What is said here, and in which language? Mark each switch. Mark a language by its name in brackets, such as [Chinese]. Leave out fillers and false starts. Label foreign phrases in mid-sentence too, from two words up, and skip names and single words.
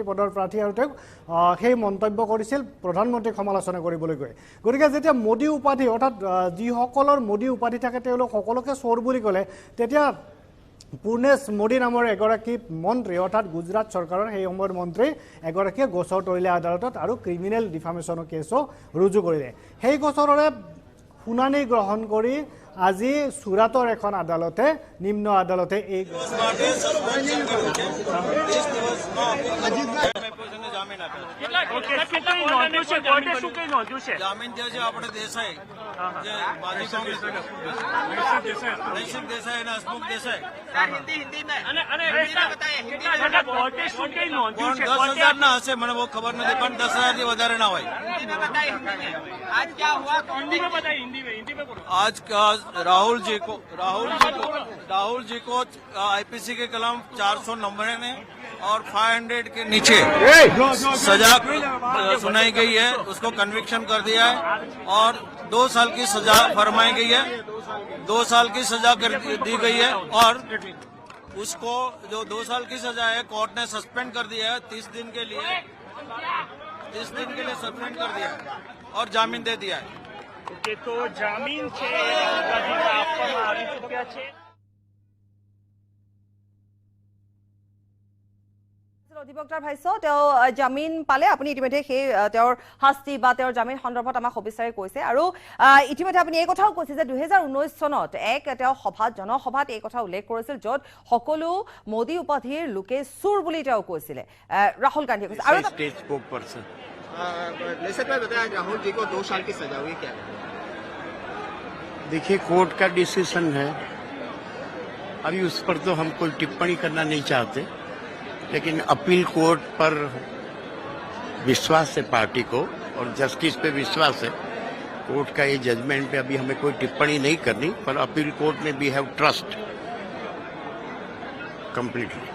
[Assamese] পদৰ প্ৰাৰ্থী আৰু তেওঁ সেই মন্তব্য কৰিছিল প্ৰধানমন্ত্ৰীক সমালোচনা কৰিবলৈ গৈ গতিকে যেতিয়া মোদী উপাধি অৰ্থাৎ যিসকলৰ মোদী উপাধি থাকে তেওঁলোক সকলোকে চোৰ বুলি ক'লে তেতিয়া পূৰ্ণেশ মোদী নামৰ এগৰাকী মন্ত্ৰী অৰ্থাৎ গুজৰাট চৰকাৰৰ সেই সময়ৰ মন্ত্ৰী এগৰাকীয়ে গোচৰ তৰিলে আদালতত আৰু [English] criminal defamation [Assamese] কেছো ৰুজু কৰিলে সেই গোচৰৰে শুনানি গ্ৰহণ কৰি আজি সুৰাটৰ এখন আদালতে নিম্ন আদালতে এই [Gujarati] જામીન થયો છે આપણે દેસાઈ ના હશે મને બહુ ખબર નથી પણ 10,000 થી વધારે ના હોય [Hindi] आज क्या हुआ हिंदी में बताइए हिंदी में बोलो आज राहुल जी को आईपीसी के कलम 490 ने और 500 के नीचे सजा सुनाई गई है उसको कन्विक्शन कर दिया है और 2 साल की सजा फरमाई गई है 2 साल की सजा कर दी गई है और उसको जो 2 साल की सजा है कोर्ट ने सस्पेंड कर दिया है 30 दिन के लिए सस्पेंड कर दिया है और जामीन दे दिया है ओके तो जामीन [Gujarati] છે આપવામાં આવી ચૂક્યા છે [Assamese] অধিবক্তাৰ ভাষ্য তেওঁ জামিন পালে আপুনি ইতিমধ্যে সেই তেওঁৰ শাস্তি বা তেওঁৰ জামিন সন্দৰ্ভত আমাক সবিস্তাৰে কৈছে আৰু ইতিমধ্যে আপুনি এই কথাও কৈছে যে 2019 চনত তেওঁ জনসভাত এই কথা উল্লেখ কৰিছিল য'ত সকলো মোদী উপাধিৰ লোকে চুৰ বুলি তেওঁ কৈছিলে ৰাহুল গান্ধীয়ে কৈছে আৰু [English] state spoke person [Hindi] राहुल जी को 2 साल की सजा हुई क्या देखिए कोर्ट का डिसीजन है अभी उस पर तो हम कोई टिप्पणी करना नहीं चाहते लेकिन अपील कोर्ट पर विश्वास है पार्टी को और जस्टिस पे विश्वास है कोर्ट का ये जजमेंट पे अभी हमें कोई टिप्पणी नहीं करनी पर अपील कोर्ट में [English] we have trust completely